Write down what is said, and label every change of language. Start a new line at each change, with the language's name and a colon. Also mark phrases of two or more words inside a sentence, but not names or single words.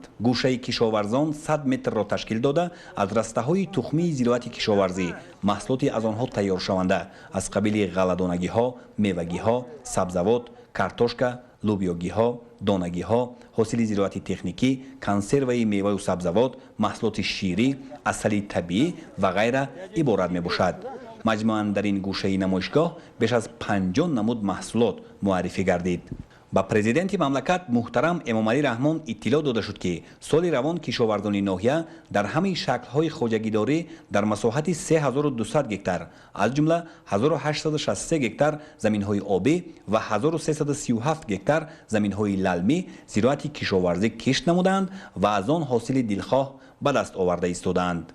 Tajik: гӯшаи кишоварзон 100 метрро ташкил дода аз растаҳои тухмии зироати кишоварзӣ, маҳсулоти аз онҳо тайёршаванда аз қабили ғалладонагиҳо, мевагиҳо, сабзавот, картошка, лӯбиёгиҳо, донагиҳо, ҳосили зироати техникӣ, консерваи меваю сабзавот, маҳсулоти ширӣ, асали табиӣ ва ғайра иборат мебошад.
Persian: مجموعاً در این گوشه نمایشگاه بیش از 50 نمود محصولات معرفی گردید. با پرزیدنت مملکت محترم امامعلی رحمان اطلاع داده شد که سال روان کشاورزان ناحیه در همه شکل‌های خوجگیداری در مساحت 3200 گکتار از جمله 1863 گکتار زمین‌های آبی و 1337 گکتار زمین‌های للمی زراعت کشاورزی کشت نمودند و از آن حاصل دلخواه به دست آورده ایستادند.